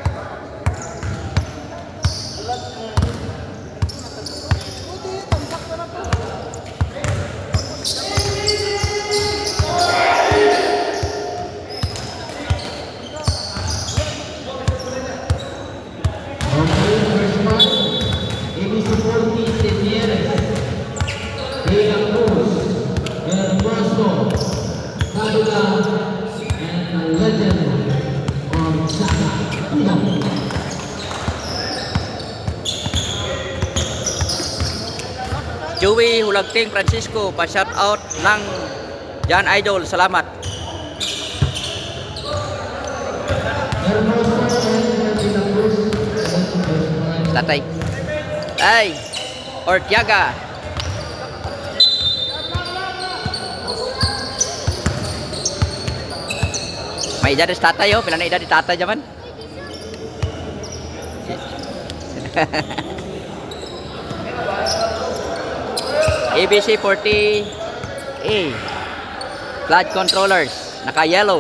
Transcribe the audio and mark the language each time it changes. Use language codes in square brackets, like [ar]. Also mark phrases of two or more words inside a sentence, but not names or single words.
[tl] Buti, tampak ka na to. [en] Okay, first one, ABC40 Señores de la Cruz Hermoso Águila and the legend of Saka. [tl] Joey Hulagting Francisco, pa- [en] shout out [tl] ng Jan Idol. Salamat. Hermoso and de la Cruz. Tatay. Ay, Ortiaga. May edad sa tatay, oh. [hil] Pila na edad ni tatay jaman? ABC 40A [en] Flood controllers, [hil] naka yellow.